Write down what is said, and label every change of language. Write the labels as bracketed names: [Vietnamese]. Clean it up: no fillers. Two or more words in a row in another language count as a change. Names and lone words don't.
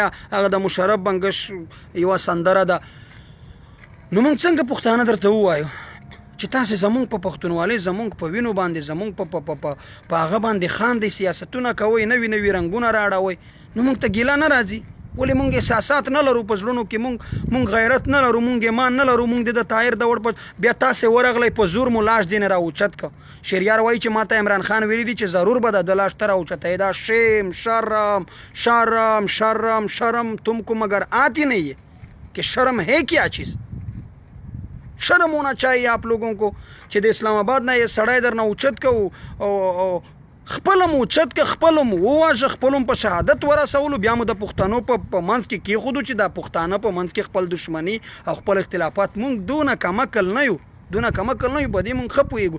[Pashto] هغه د مشرف بنګش یوه سندره ده. نو موږ څنګه پښتانه درته ووایو چې تاسې زمونږ په پښتونوالۍ زمونږ په وینو باندې زمونږ په هغه باندې خاندئ سیاستونه کوئ نوي نوي رنګونه رااړوئ نو موږ ته ګیله نه راځي. ولې موږ احساسات نه لرو په زړونو کې موږ غیرت نه لرو موږ ایمان نه لرو موږ د طاهر دور په بیا تاسې ورغلی په زور مو لاش ځینې راوچت که. شهریار وایي چې ماته عمران خان ویلي دي چې ضرور به د لاش ته راوچته دا شیم [Urdu] شرم شرم شرم شرم تم کو مگر آتی نہیں ہے کہ شرم ہے کیا چیز. شرم ہونا چاہیے آپ لوگوں کو [Pashto] چې د اسلام آباد نه یې سړی در نه اوچت کو او خپلم اوچت که خپلم وواژه خپلم په شهادت ورسولو بیا مو د پښتنو په منځ کې کېښودو چې دا پښتانه په منځ کې خپل دشمني او خپل اختلافات مونږ دونه کمعقل نه یو په دې مونږ ښه پوهېږو.